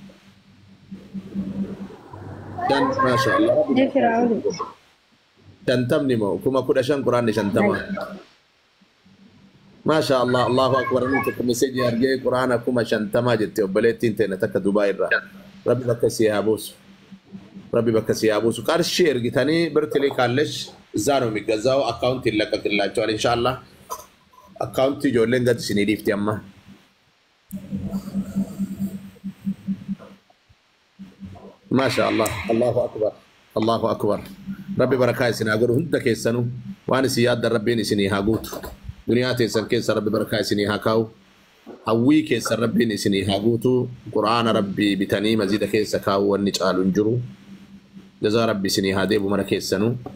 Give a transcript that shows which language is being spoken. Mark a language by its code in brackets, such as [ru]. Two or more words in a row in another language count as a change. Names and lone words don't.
[om] dan [ar] ما شاء الله [om] shantamni moo kuma kudha shan quraanni shantama [ar] ما شاء الله الله أكبر [om] inni tokko meseeji argee quraana kuma shantamaa jette obboleettiin teena takka Dubaay irraa rabbi bakka si haa buusu rabbi bakka si haa buusu qarshii ergitanii birtilee kaallesh [am] እዛ ነው የሚገዛው አካውንት ይለቀቅላቸዋል ኢንሻአላህ አካውንት [om] ijoolleen gad isinii dhiifti amma [ar] ما شاء الله الله أكبر [om] rabbi barakaa isin haa godhu hunda keessanuu waan isin yaaddan rabbiin isinii haa guutu duniyaa teessan keessa rabbi barakaa isinii haa kaa'u hawwii keessan rabbiin isinii haa guutu quraana rabbii bitanii maziida keessa kaa'u wanni caalu hin jiru jazaa rabbi isinii haa deebu mara keessanuu